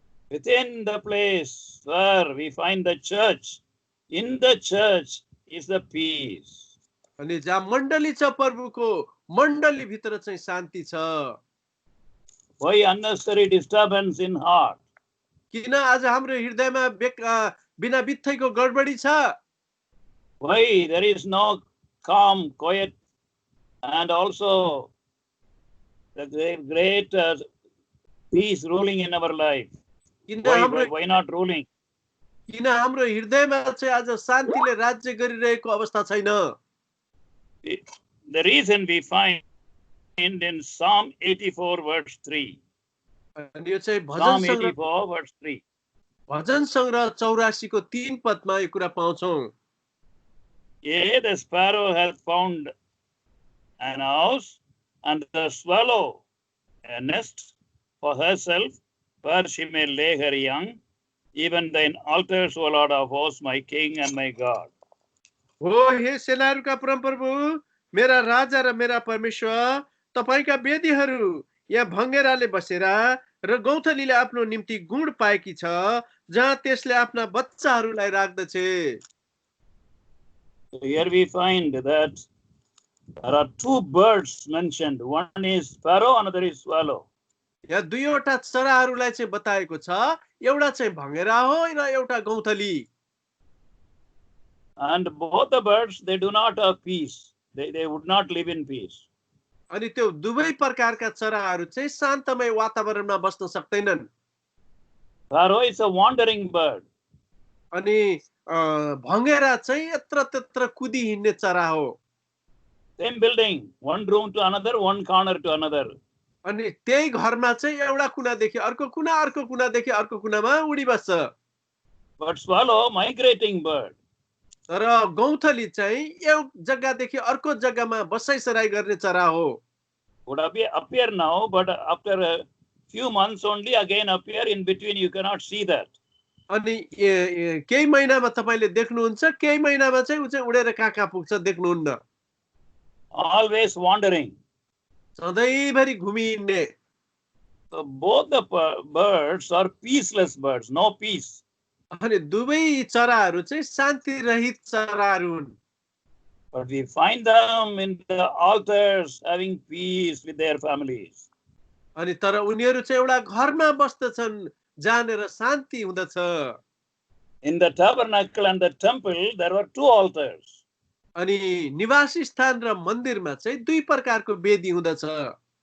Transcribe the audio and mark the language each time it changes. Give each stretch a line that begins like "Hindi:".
English: Within the place where we find the church, in the church is the peace.
Nepali: अनि जहाँ मण्डली छ प्रभुको मण्डली भित्र चाहिँ शान्ति छ।
English: Why unnecessary disturbance in heart?
Nepali: किन आज हाम्रो हृदयमा बिना बित्थैको गडबडी छ?
English: Why there is no calm, quiet, and also the great peace ruling in our life? Why not ruling?
Nepali: किन हाम्रो हृदयमा चाहिँ आज शान्तिले राज्य गरिरहेको अवस्था छैन?
English: The reason we find in Psalm 84 verse 3.
Nepali: अनि यो चाहिँ
English: Psalm 84 verse 3.
Nepali: भजन संग्रह 84 को 3 पदमा यो कुरा पाउँछौं।
English: Yea, the sparrow hath found an house, and the swallow a nest for herself, where she may lay her young. Even thine altars, O Lord of hosts, my King and my God.
Nepali: हो हे सेनाहरूका परमप्रभु, मेरा राजा र मेरा परमेश्वर, तपाईका वेदीहरू यहाँ भङ्गेराले बसेर र गौथलीले आफ्नो निम्ति गुण पाएकी छ, जहाँ त्यसले आफ्ना बच्चाहरूलाई राख्दछे।
English: Here we find that there are two birds mentioned. One is sparrow, another is swallow.
Nepali: यहाँ दुईवटा चराहरूलाई चाहिँ बताएको छ, एउटा चाहिँ भङ्गेरा हो र एउटा गौथली।
English: And both the birds, they do not have peace. They would not live in peace.
Nepali: अनि त्यो दुवै प्रकारका चराहरू चाहिँ शान्तमय वातावरणमा बस्न सक्दैनन्।
English: Sparrow is a wandering bird.
Nepali: अनि भङ्गेरा चाहिँ यत्र त्यत्र कुदी हिँड्ने चरा हो।
English: Same building, one room to another, one corner to another.
Nepali: अनि त्यही घरमा चाहिँ एउटा कुनादेखि अर्को कुना, अर्को कुनादेखि अर्को कुनामा उडिबस्छ।
English: But swallow, migrating bird.
Nepali: तर गौँथली चाहिँ एउटा जग्गादेखि अर्को जग्गामा बसाइसराई गर्ने चरा हो।
English: Would appear now, but after a few months only again appear. In between you cannot see that.
Nepali: अनि केही महिनामा तपाईले देख्नुहुन्छ, केही महिनामा चाहिँ उ चाहिँ उडेर कहाँ पुग्छ देख्नुहुन्न।
English: Always wandering.
Nepali: सधैँभरि घुमिहिँड्ने।
English: So both the birds are peaceless birds, no peace.
Nepali: अनि दुवै चराहरू चाहिँ शान्ति रहित चराहरू हुन्।
English: But we find them in the altars having peace with their families.
Nepali: अनि तर उनीहरू चाहिँ एउटा घरमा बस्दछन् जहाँनेर शान्ति हुँदछ।
English: In the tabernacle and the temple there were two altars.
Nepali: अनि निवास स्थान र मन्दिरमा चाहिँ दुई प्रकारको वेदी हुँदछ।